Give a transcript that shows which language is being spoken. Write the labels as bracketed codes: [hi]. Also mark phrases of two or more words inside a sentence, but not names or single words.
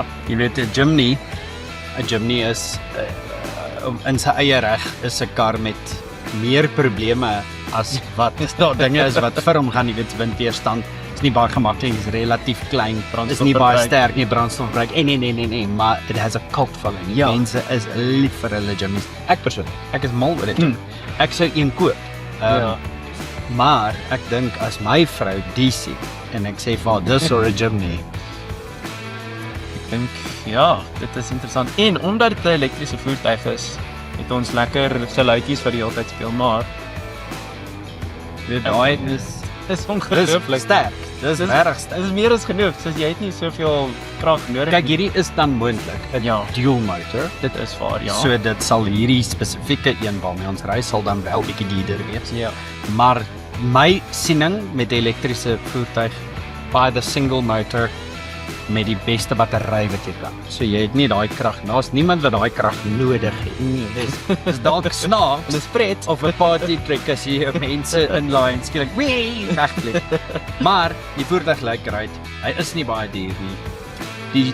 [af] Jy weet 'n Jimny is in sy eie reg is 'n kar met meer probleme as wat daar dinge is wat vir hom gaan, jy weet, windweerstand. Is nie baie gemaklik, is relatief klein, is nie baie sterk nie, brandstofverbruik. Nee, maar [en] it has a cult following. [af] Ja. Mense is lief vir hulle Jimnys. Ek persoonlik, ek is mal oor dit. Ek sou een koop. Ja. Maar ek dink as my vrou die sien en ek sê vir haar dis or 'n Jimny. Ek dink ja, dit is interessant. En omdat dit 'n elektriese voertuig is, het ons lekker geluidjies wat die hele tyd speel, maar Dit daai is ongelooflik sterk. Dis regtig sterk. Dit is meer as genoeg, soos jy het nie soveel krag nodig. Kyk, hierdie is dan moontlik 'n [en] dual motor. [af] Dit is waar, ja. So dit sal hierdie spesifieke een waarmee ons ry sal dan wel bietjie duurder wees. Ja. Maar my siening met 'n elektriese voertuig by [en] the single motor [af] met die beste battery wat jy kan. So jy het nie daai krag. Daar's niemand wat daai krag nodig het. Nee, Dis dalk snaaks. dis pret. Of 'n [en] party trick [af] as jy mense inline skielik wegvlieg. Maar die voertuig lyk great. Hy is nie baie duur nie.